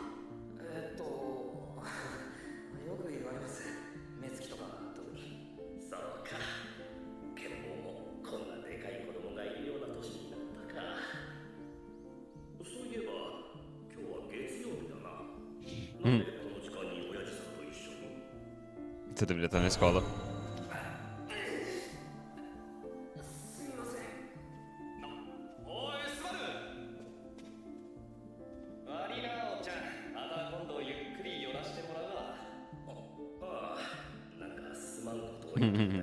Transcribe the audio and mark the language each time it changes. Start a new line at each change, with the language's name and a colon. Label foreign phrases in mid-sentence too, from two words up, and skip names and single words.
Japanese: よく言われます。目つきとか特に。そうか。ケンボもこんなでかい子供がいるような年になったか。そういえば、今日は月曜日だな。なんでこの時間に親父さんと一緒に。
Portuguese: Você deveria estar na escola.
Japanese: すみません。おい、スバル。悪いな、おっちゃん。また今度ゆっくり寄らしてもらうわ。ああ、なんかすまんことを言ったみたいだ。